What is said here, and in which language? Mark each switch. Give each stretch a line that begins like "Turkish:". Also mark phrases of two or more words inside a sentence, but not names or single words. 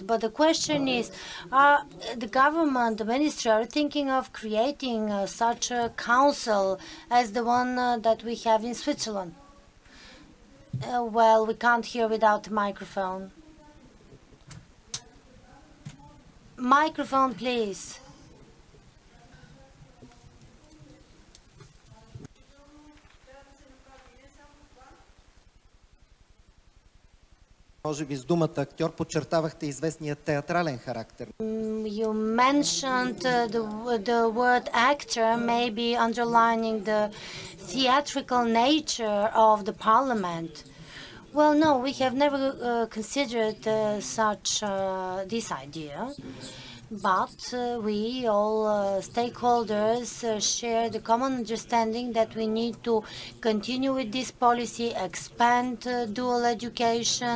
English: But the question is, are the government, the ministry, are thinking of creating such a council as the one that we have in Switzerland? Well, we can't hear without a microphone. Microphone, please.
Bulgarian: Може би с думата актьор подчертавахте известния театрален характер.
English: You mentioned the word actor, maybe underlining the theatrical nature of the parliament. Well, no, we have never considered this idea, but we all stakeholders share the common understanding that we need to continue with this policy, expand dual education.